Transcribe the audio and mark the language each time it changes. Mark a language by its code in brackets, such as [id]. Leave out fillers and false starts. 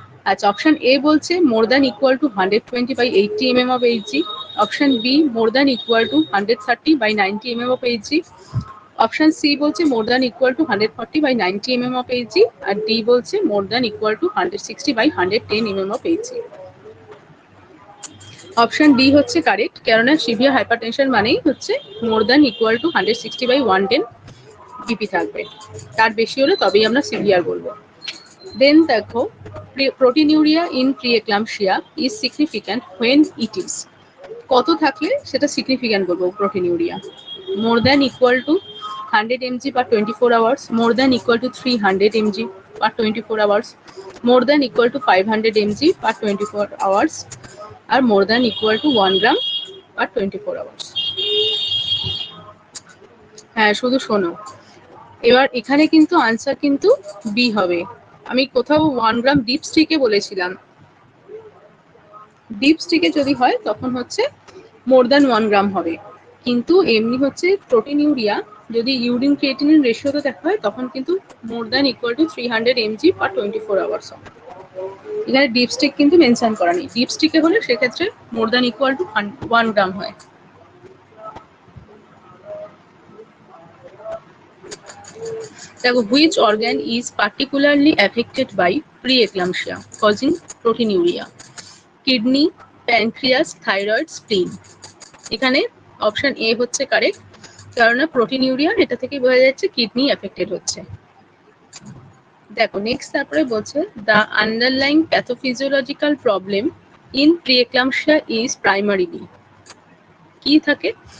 [en] আচ্ছা, option A বলছে more than equal to 120/80 mm of Hg, option B more than equal to 130/90 mm of Hg, option C বলছে more than equal to 140/90 mm of Hg, আর D বলছে more than equal to 160/110 mm of Hg। [bn] Option D হচ্ছে correct, কেননা severe hypertension মানেই হচ্ছে [en] more than equal to 160/110 [bn] BP থাকবে, তার বেশি হলে তবেই আমরা সিভিয়ার বলবো। [en] then দেখো, proteinuria in pre-eclampsia is significant when it is, [bn] কত থাকলে সেটা সিগনিফিক্যান্ট বলবো [en] proteinuria? More than equal to 100 mg per 24 hours, more than equal to 300 mg per 24 hours, more than equal to 500 mg per 24 hours, আর more than equal to 1 gram per 24 hours। [bn] হ্যাঁ, শুধু শোনো, এবার এখানে কিন্তু answer কিন্তু B হবে। আমি কোথাও 1 গ্রাম ডিপ স্টিকে বলেছিলাম, ডিপ স্টিকে যদি হয় তখন হচ্ছে মোর দ্যান 1 গ্রাম হবে, কিন্তু এমনি হচ্ছে প্রোটিনিউরিয়া যদি ইউরিন ক্রিয়েটিনিন রেশিওতে দেখা হয় তখন কিন্তু more than equal to 300 mg per 24 hours হবে। এখানে ডিপ স্টিক কিন্তু মেনশন করা নেই, ডিপ স্টিকে হলে সেক্ষেত্রে মোর দ্যান ইকুয়াল টু 1 গ্রাম হয়। [en] দেখো, which organ is particularly affected by pre-eclampsia causing proteinuria? Kidney, pancreas, thyroid, spleen. [bn] এখানে অপশন এ হচ্ছে কারেক্ট, কারণ প্রোটিনিউরিয়া এটা থেকে বোঝা যাচ্ছে কিডনি এফেক্টেড হচ্ছে। [en] দেখো নেক্সট, [bn] তারপরে বলছে [en] the underlying pathophysiological problem in pre-eclampsia is primarily, [bn] কি থাকে?